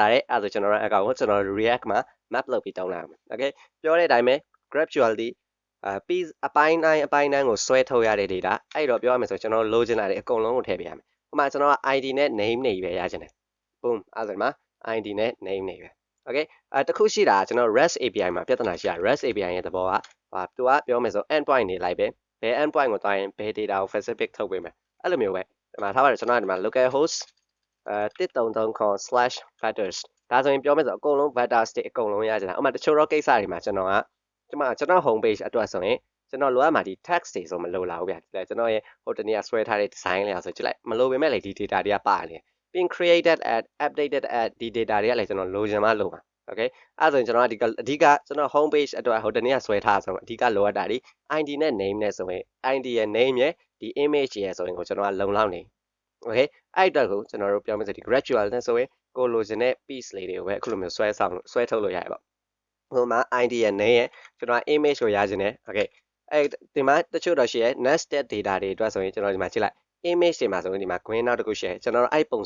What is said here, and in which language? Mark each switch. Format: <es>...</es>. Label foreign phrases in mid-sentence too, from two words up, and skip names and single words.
<my>တယ်အဲ့ဒါကျွန်တော်တို့အကောင်ကိုကျွန်တော် React မှာ map လုပ်ပြီးတောင်းလိုက်အောင် okay ပြောတဲ့အတိုင်းပဲ graphql ဒီpiece အပိုင်းတိုင်းကိုဆွဲထုတ်ရတဲ့ data အဲ့တော့ပြောရမယ်ဆိုကျွန်တော်လိုချင်တာတွေအကုန်လုံးကိုထည့်ပေးရမယ်ဥပမာကျွန်တော်က ID နဲ့ name တွေပဲရချင်တယ် boom အဲ့ဒါဒီမှာ ID နဲ့ name တွေပဲ okay တခုရှိတာကျွန်တော်</my> <en>REST API</en> <my>မှာပြဿနာရှိတာ</my> <en>REST API</en> <my>ရဲ့သဘောကသူကပြောမယ်ဆို endpoint တွေလိုက်ပဲဘယ် endpoint ကိုတွားရင်ဘယ် data ကို specific ထုတ်ပေးမယ်အဲ့လိုမျိုးပဲဒီမှာထားပါတယ်ကျွန်တော်ကဒီမှာ localhost 1.3.com/vectors ဒါဆိုရင်ပြောမယ်ဆိုအကုန်လုံး vectors တွေအကုန်လုံးရကြတာဥပမာတချို့တော့ကိစ္စတွေမှာကျွန်တော်</my> <en>home page</en> <my>အတွက်ဆိုရင်ကျွန်တော်လိုအပ်မှာဒီ text တွေဆိုမလိုလားဘူးဗျာကျွန်တော်ရဲ့ဟိုတနေ့ကဆွဲထားတဲ့ design လေးအောင်ဆိုကြည့်လိုက်မလိုပေမဲ့လေဒီ data တွေကပါနေပြီးရင်</my> <en>created at updated at</en> <my>ဒီ data တွေကလည်းကျွန်တော်လိုချင်မှလိုမှာ okay အဲ့ဆိုရင်ကျွန်တော်ကအဓိကကျွန်တော်</my> <en>home page</en> <my>အတွက်ဟိုတနေ့ကဆွဲထားဆိုအဓိကလိုအပ်တာဒီ ID နဲ့ name နဲ့ဆိုရင် ID ရဲ့ name ရဲ့ဒီ image ရဲ့ဆိုရင်ကိုကျွန်တော်ကလုံလောက်နေ okay အဲ့အတွက်ကိုကျွန်တော်တို့ပြောမယ်ဆိုဒီ graphql နဲ့ဆိုရင်ကိုလိုချင်တဲ့ piece လေးတွေကိုပဲအခုလိုမျိုးဆွဲထုတ်လို့ရတယ်ပေါ့ဟိုမှာ ID ရဲ့ name ရဲ့ကျွန်တော် image ကိုရချင်တယ် okay အဲ့ဒီမှာတချို့တော့ရှိရဲ</my> <en>nested data</en> <my>တွေအတွက်ဆိုရင်ကျွန်တော်ဒီမှာကြည့်လိုက် image တွေမှာဆိုရင်ဒီမှာ green နောက်တစ်ခုရှိရဲကျွန်တော်တို့အဲ့ပုံစံ</my>